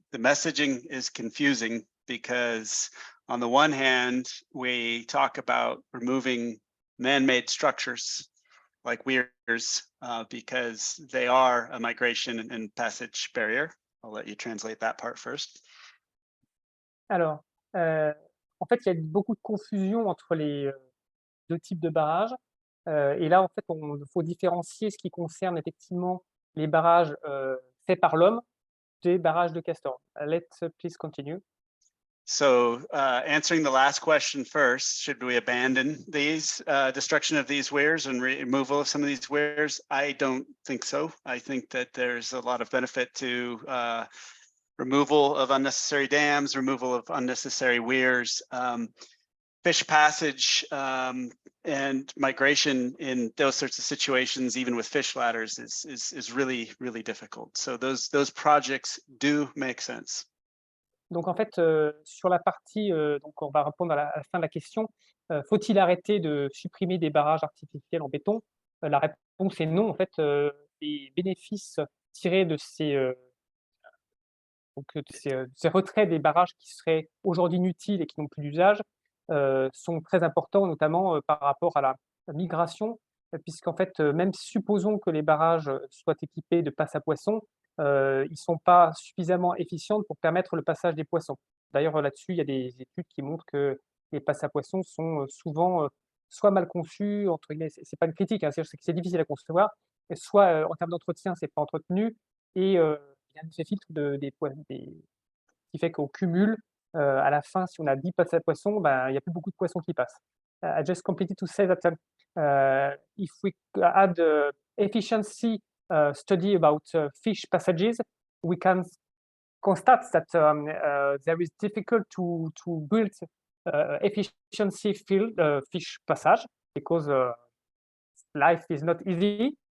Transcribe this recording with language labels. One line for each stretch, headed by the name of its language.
English: The messaging is confusing because on the one hand, we talk about removing man-made structures like weirs, because they are a migration and passage barrier. I'll let you translate that part first.
French: Alors, en fait, il y a beaucoup de confusion entre les 2 types de barrages. Et là, en fait, il faut différencier ce qui concerne effectivement les barrages faits par l'homme des barrages de castors.
English: Let's please continue. So answering the last question first, should we abandon these destruction of these weirs and removal of some of these weirs? I don't think so. I think that there's a lot of benefit to removal of unnecessary dams, removal of unnecessary weirs, fish passage and migration in those sorts of situations, even with fish ladders, is really, really difficult. So those projects do make sense.
French: Donc en fait, sur la partie, donc on va répondre à la fin de la question, faut-il arrêter de supprimer des barrages artificiels en béton? La réponse est non. En fait, les bénéfices tirés de ces retraits des barrages qui seraient aujourd'hui inutiles et qui n'ont plus d'usage, sont très importants, notamment, par rapport à la migration, puisqu'en fait, même supposons que les barrages soient équipés de passes à poissons, ils ne sont pas suffisamment efficients pour permettre le passage des poissons. D'ailleurs, là-dessus, il y a des études qui montrent que les passes à poissons sont, souvent, soit mal conçues, entre guillemets, c'est pas une critique, hein, c'est que c'est difficile à concevoir, et soit, en termes d'entretien, c'est pas entretenu et il y a un effet filtre qui fait qu'au cumul, à la fin, si on a 10 passes à poissons, ben, il n'y a plus beaucoup de poissons qui passent.
English: I just completed to say that if we add efficiency study about fish passages, we can constate that there is difficult to build efficiency fish passage because life is not easy.